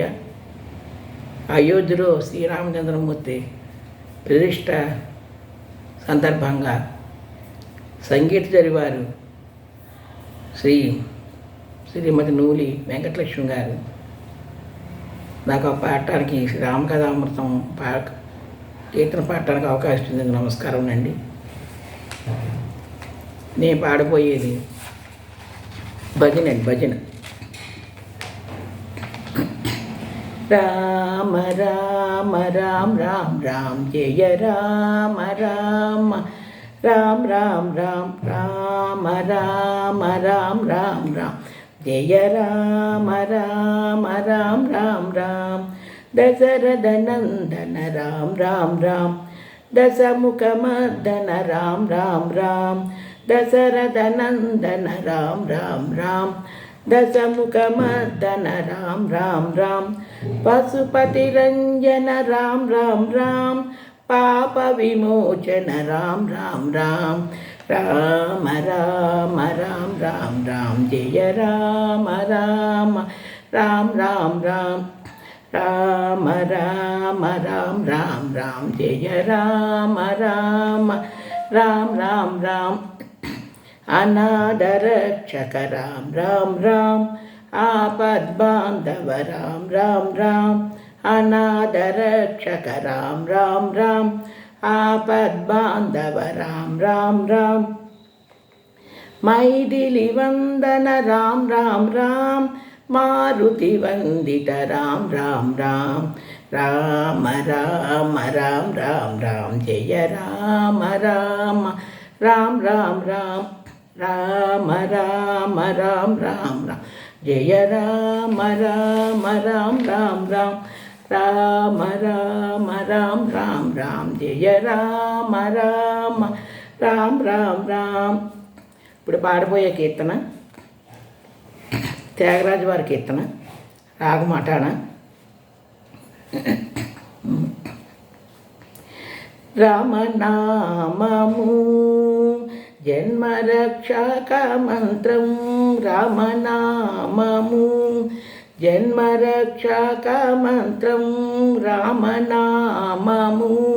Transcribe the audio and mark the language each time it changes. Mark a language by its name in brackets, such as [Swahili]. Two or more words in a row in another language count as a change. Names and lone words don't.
[Telugu] అయోధ్యలో శ్రీరామచంద్రమూర్తి ప్రతిష్ట సందర్భంగా సంగీత జరివారు శ్రీమతి నూలి వెంకటలక్ష్మి గారు నాకు పాడటానికి రామకథామృతం కీర్తన పాడటానికి అవకాశం ఇచ్చినందుకు నమస్కారం అండి. నేను పాడబోయేది భజన. [Sanskrit] రామ రామ రామ రామ రామ జయ రామ రామ రామ రామ రామ రామ రామ రామ రామ రామ జయ రామ రామ రామ రామ రామ దశరథ నందన రామ రామ రామ దశముఖమర్దన రామ రామ రామ దశరథ నందన రామ రామ రామ దశముఖమర్దన రామ రామ రామ పశుపతి రంజన రామ రామ రామ పాప విమోచన రామ రామ రామ రామ రామ రామ రామ రామ జయ రామ రామ రామ రామ రామ రామ రామ రామ రామ రామ జయ రామ రామ రామ రామ రామ అనాథరక్షక రామ రామ రామ ఆపద్బాంధవ రామ రామ రామ అనాథరక్షక రామ రామ రామ ఆపద్బాంధవ రామ రామ రామ మైథిలి వందన రామ రామ రామ మారుతి వందిత రామ రామ రామ రామ రామ రామ రామ రామ జయ రామ రామ రామ రామ రామ రామ రామ రామ రామ రామ జయ రామ రామ రామ రామ రామ రామ రామ రామ రామ జయ రామ రామ రామ రామ రామ. [Telugu] ఇప్పుడు పాడబోయే కీర్తన త్యాగరాజు వారి కీర్తన రాగమాటాన. రామనామము జన్మరక్షక మంత్రం రామనామము జన్మరక్షక మంత్రం రామనామము